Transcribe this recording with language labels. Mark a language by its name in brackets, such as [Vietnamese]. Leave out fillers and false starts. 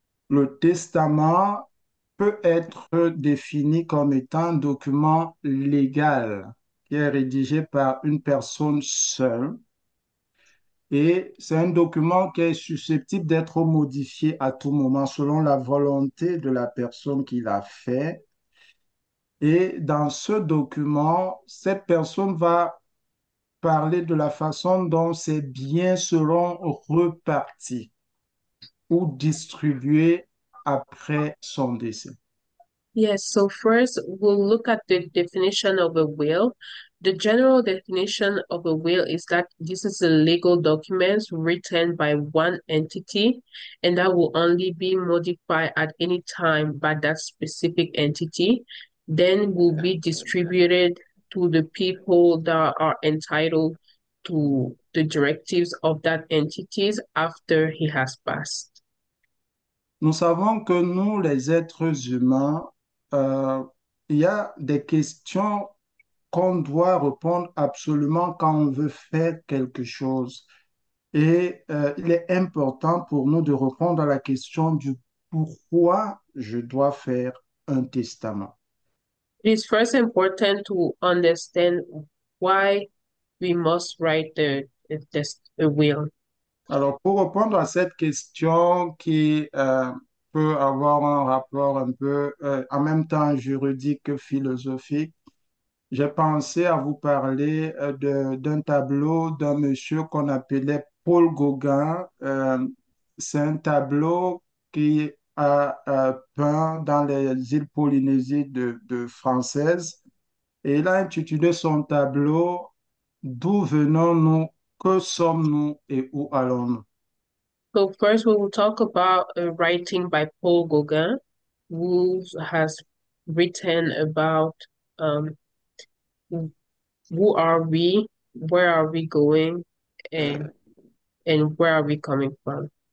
[French] Le testament peut être défini comme étant un document légal qui est rédigé par une personne seule et c'est un document qui est susceptible d'être modifié à tout moment selon la volonté de la personne qui l'a fait. Et dans ce document, cette personne va parler de la façon dont ses biens seront repartis ou distribués après son décès. [English] Yes, so first we'll look at the definition of a will. The general definition of a will is that this is a legal document written by one entity and that will only be modified at any time by that specific entity, then will be distributed to the people that are entitled to the directives of that entities after he has passed. [French] Nous savons que nous, les êtres humains, euh, il y a des questions qu'on doit répondre absolument quand on veut faire quelque chose. Et il est important pour nous de répondre à la question du pourquoi je dois faire un testament. [English] It is first important to understand why we must write the will. [French] Alors, pour répondre à cette question qui peut avoir un rapport un peu en même temps juridique que philosophique, j'ai pensé à vous parler d'un tableau d'un monsieur qu'on appelait Paul Gauguin. C'est un tableau qui a peint dans les îles Polynésies de françaises. Et il a intitulé son tableau D'où venons-nous, que sommes-nous et où allons-nous? [English] So first we will talk about a writing by Paul Gauguin, who has written about um, who are we, where are we going, and and where are we coming from.